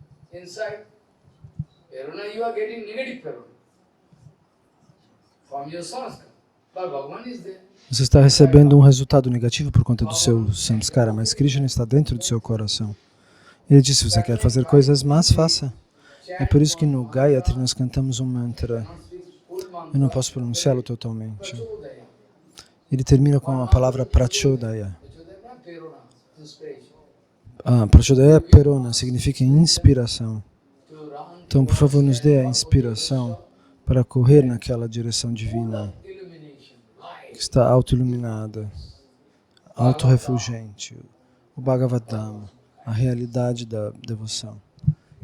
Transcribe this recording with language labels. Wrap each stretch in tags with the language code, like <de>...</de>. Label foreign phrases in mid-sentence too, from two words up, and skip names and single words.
<pt>você está recebendo um resultado negativo por conta do seu samskara, mas Krishna está dentro do seu coração. Ele disse, se você quer fazer coisas más, faça. É por isso que no Gayatri nós cantamos um mantra. Eu não posso pronunciá-lo totalmente. Ele termina com a palavra prachodaya. Prachodaya perona significa inspiração. Então, por favor, nos dê a inspiração para correr naquela direção divina que está auto-iluminada, auto-refulgente, o Bhagavad-dhamma, a realidade da devoção.</pt>